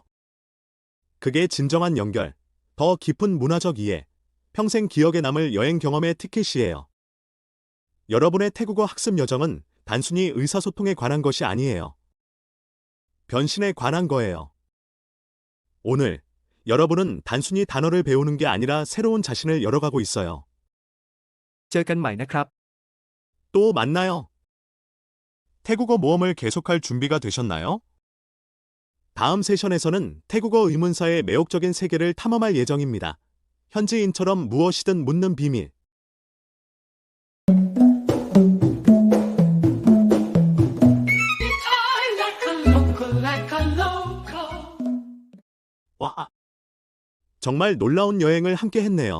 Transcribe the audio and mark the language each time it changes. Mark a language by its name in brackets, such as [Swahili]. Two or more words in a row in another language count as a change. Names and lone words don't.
[Korean] 그게 진정한 연결, 더 깊은 문화적 이해, 평생 기억에 남을 여행 경험의 티켓이에요. 여러분의 태국어 학습 여정은 단순히 의사소통에 관한 것이 아니에요. 변신에 관한 거예요. 오늘 여러분은 단순히 단어를 배우는 게 아니라 새로운 자신을 열어가고 있어요. [Thai] เจอกันใหม่นะครับ [Korean] 또 만나요. 태국어 모험을 계속할 준비가 되셨나요? 다음 세션에서는 태국어 의문사의 매혹적인 세계를 탐험할 예정입니다. 현지인처럼 무엇이든 묻는 비밀. 와, 정말 놀라운 여행을 함께 했네요.